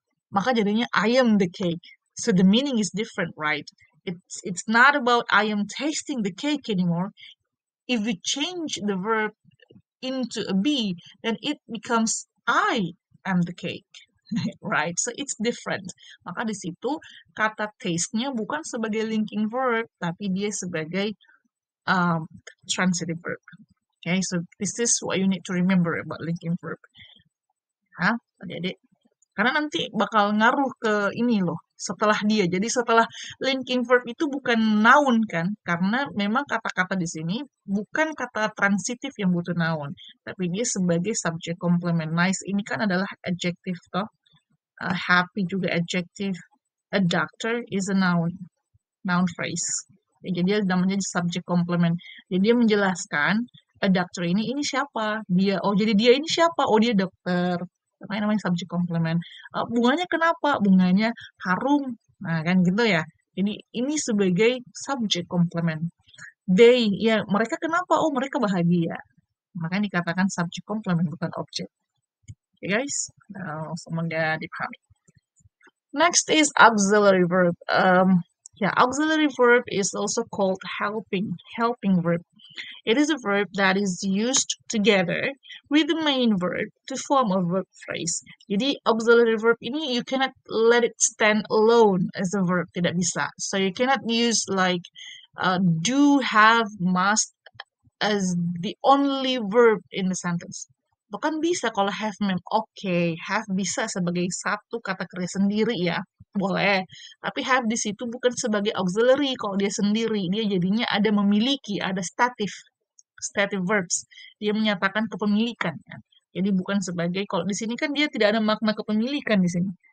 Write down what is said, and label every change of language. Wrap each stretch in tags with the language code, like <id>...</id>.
<id>Maka jadinya</id> <en>I am the cake. So the meaning is different, right? It's not about I am tasting the cake anymore. If we change the verb into a be, then it becomes I am the cake. Right? So it's different.</en> <id>Maka di situ kata taste-nya bukan sebagai linking verb, tapi dia sebagai transitive verb.</id> <en>Okay, so this is what you need to remember about linking verb.</en> <id>Adik-adik? Karena nanti bakal ngaruh ke ini loh, setelah dia. Jadi setelah linking verb itu bukan noun kan, karena memang kata-kata di sini bukan kata transitif yang butuh noun, tapi dia sebagai subject complement. Nice ini kan adalah adjective toh. Happy juga adjective.</id> <en>A doctor is a noun phrase.</en> <id>Jadi dia namanya subject complement. Jadi dia menjelaskan a doctor ini siapa? Dia. Oh, jadi dia ini siapa? Oh, dia dokter. Namanya subject complement. Bunganya kenapa? Bunganya harum. Nah, kan gitu ya. Jadi ini sebagai subject complement. They, ya mereka kenapa? Oh, mereka bahagia. Makanya dikatakan subject complement bukan objek.</id> <en>Okay, guys?</en> <id>Semoga dipahami.</id> <en>Next is auxiliary verb. Auxiliary verb is also called helping verb. It is a verb that is used together with the main verb to form a verb phrase. Jadi auxiliary verb ini you cannot let it stand alone as a verb,</en> <id>tidak bisa.</id> <en>So you cannot use like do, have, must as the only verb in the sentence.</en> <id>Bukan bisa kalau have mem. Oke, have bisa sebagai satu kata kerja sendiri ya. Boleh. Tapi have di situ bukan sebagai auxiliary kalau dia sendiri. Dia jadinya ada memiliki, ada stative verbs. Dia menyatakan kepemilikan ya. Jadi bukan sebagai, kalau di sini kan dia tidak ada makna kepemilikan di sini.</id>